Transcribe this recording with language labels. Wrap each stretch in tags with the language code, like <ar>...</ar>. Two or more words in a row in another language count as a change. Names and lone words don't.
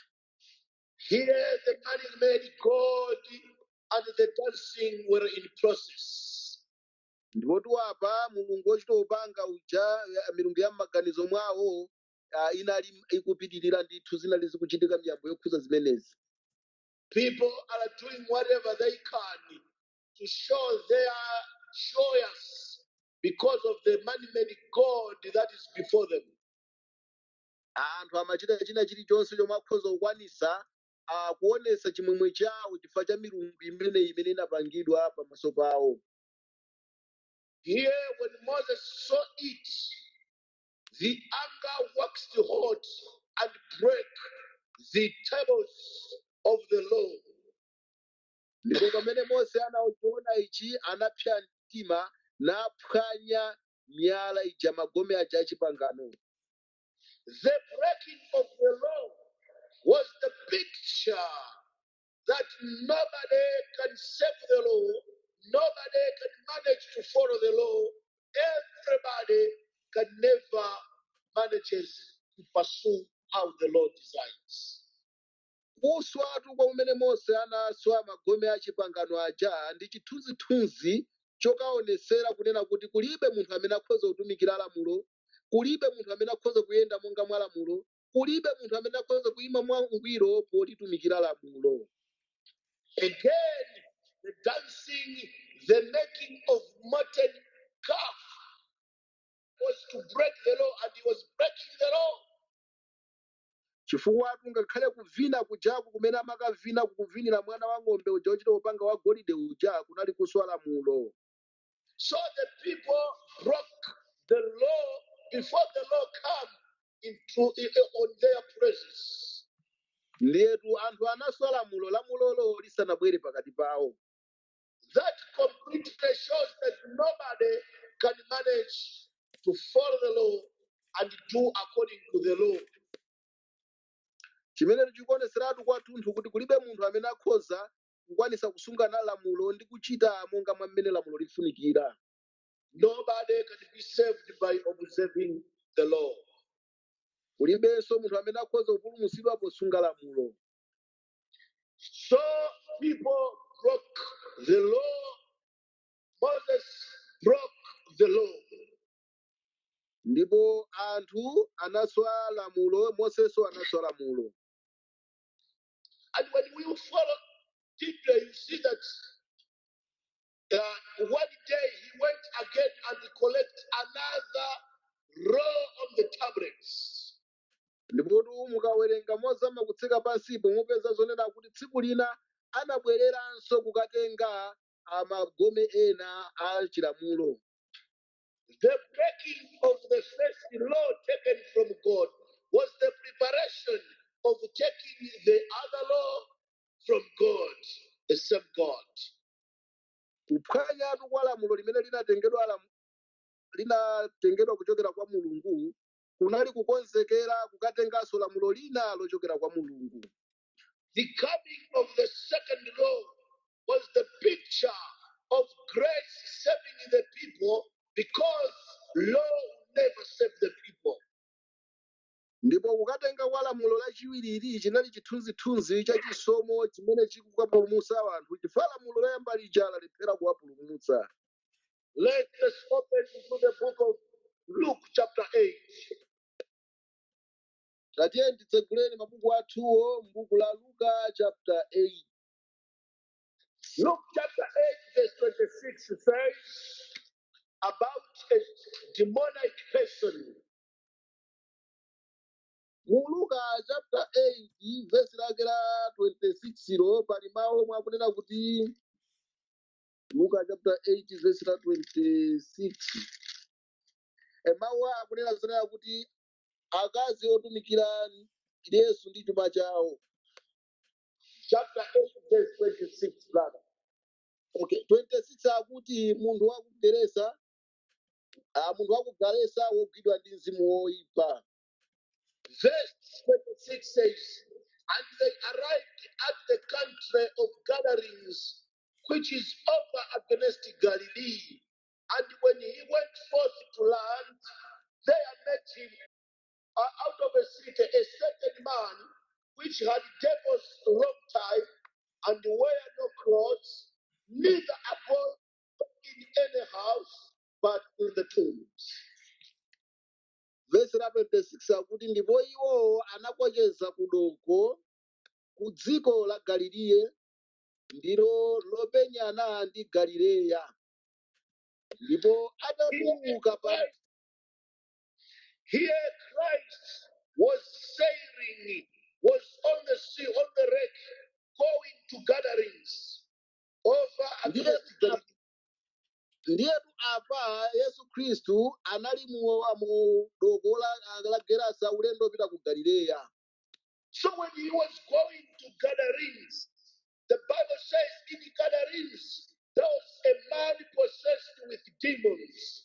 <en>Here the man-made God and the dancing were in process.</en> <ny>Ndipo tuwapa Mulungu wochita upanga uja milungu ya m'maganizo mwawo inali ikupitirira ndithu zinali zikuchitika miyambo yokhuza zimenezi.</ny> <en>People are doing whatever they can to show they are joyous because of the man-made God that is before them.</en> <ny>Anthu amachita china chilichonse chomwe akhoza kukwanisa kuonesa chimwemwe chawo chifukwa cha milungu imene inapangidwa pamaso pawo.</ny> <en>Here, when Moses saw it, the anger waxed hot and broke the tables of the law.</en> <ny>Ndipo pamene Mose anachiona ichi anapsa mtima naphwanya miyala ija magome aja achipangano.</ny> <en>The breaking of the law was the picture that nobody can save the law, nobody can manage to follow the law, everybody can never manage to pursue how the Lord designs.</en> <ny>kuswatu kwa umene Mose anaswa magome a chipangano aja ndi chithunzithunzi chokaonesera kunena kuti kulibe munthu amene akhoza kutumikira lamulo, kulibe munthu amene akhoza kuyenda monga mwa lamulo, kulibe munthu amene akhoza kuyima mwangwiro potitumikira lamulo.</ny> <en>Again, the dancing, the making of molten calf was to break the law, and he was breaking the law.</en> <ny>Chifukwa ngakhale kuvina kujaku kumene amakavina kukuvinira mwana wa ng'ombe uja uchita upanga wa golide uja kunali kuswa lamulo.</ny> <en>So the people broke the law before the law came on their presence.</en> <ny>Ndiyetu anthu anaswa lamulolo lisanabwere pakati pawo.</ny> <en>That completely shows that nobody can manage to follow the law and do according to the law.</en> <ny>Chimene chikuoneseratu kwathunthu kuti kulibe munthu amene akhoza kukwanisa kusungana lamulo ndi kuchita monga mwa mmene lamulo lifunikira.</ny> <en>Nobody can be saved by observing the law.</en> <ny>Kulibenso munthu amene akhoza kupulumutsidwa posunga lamulo.</ny> <en>So people broke the law. Moses broke the law.</en> <ny>Ndipo anthu anaswa lamulo, Moseso anaswa lamulo.</ny> <en>And when we follow deeply, you see that one day he went again and collected another roll on the tablets.</en> <ny>Ndipo mukawerenga mozama kutsika pansipo mupeza zonena kuti tsiku lina anabwereranso kukatenga magome ena a chilamulo.</ny> <en>The breaking of the first law taken from God was the preparation of taking the other law from God, the same God.</en> <ny>Kuphwanyatu kwa lamulo limene linatengedwa kuchokera kwa Mulungu kunali kukonzekera kukatenganso lamulo lina lochokera kwa Mulungu.</ny> <en>The coming of the second law was the picture of grace saving the people, because law never saved the people.</en> <ny>Ndipo kukatenga kwa lamulo lachiwiri chinali chithunzithunzi cha chisomo chimene chikukapulumutsa anthu, chifukwa lamulo loyamba lija lalephera kuwapulumutsa.</ny> <en>Let us open into the book of Luke chapter 8.</en> <ny>Tatiye titseguleni mabuku athuwo m'buku la Luka chapter 8.</ny> <en>Luke chapter 8 verse 26 says about a demonic person.</en> <ny>Mu Luka chapter 8 verse lake la 26 lo pali mawu omwe akunena kuti Luka chapter 8 verse la 26. Mawu akunena zonena kuti akazi otumikira Yesu ndi chuma chawo.</ny> <en>Chapter 8 verse 26, brother.</en> <ny>Okay, 26 akuti munthu wa ku Galesa wogwidwa ndi mzimu woyipa.</ny> <en>Verse 26 says, and they arrived at the country of Gadarenes, which is over against Galilee. And when he went forth to land, there met him out of a city a certain man which had devils long time, and wear no clothes, neither abode in any house, but in the tombs.</en> <ny>Verse la 26 akuti ndipo iwo anakocheza kudoko ku dziko la Galileya ndilo lopenyana ndi Galileya. Ndipo atatuluka pa</ny> <en>Here Christ was sailing, was on the sea, on the wreck, going to gatherings over against Galilee.</en> <ny>ndiyetu apa Yesu Khristu anali mu doko la Gerasa ulendo pita ku Galileya.</ny> <en>So when he was going to gatherings, the Bible says in gatherings there was a man possessed with demons.</en>